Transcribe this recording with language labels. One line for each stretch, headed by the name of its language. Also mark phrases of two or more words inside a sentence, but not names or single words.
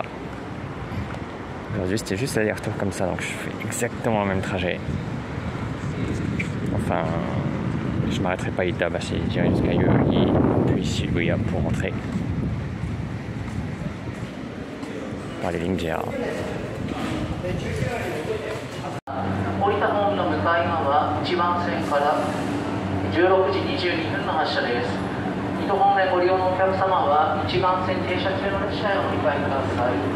French: Aujourd'hui c'était juste l'aller-retour comme ça, donc je fais exactement le même trajet. Enfin, je m'arrêterai pas à Itabashi, j'irai jusqu'à Yoyogi puis Shibuya pour rentrer par les lignes GR.
Japanese: 1番線から16時22分の発車です。水戸方面ご利用のお客様は1番線停車中の列車へお乗り換えください。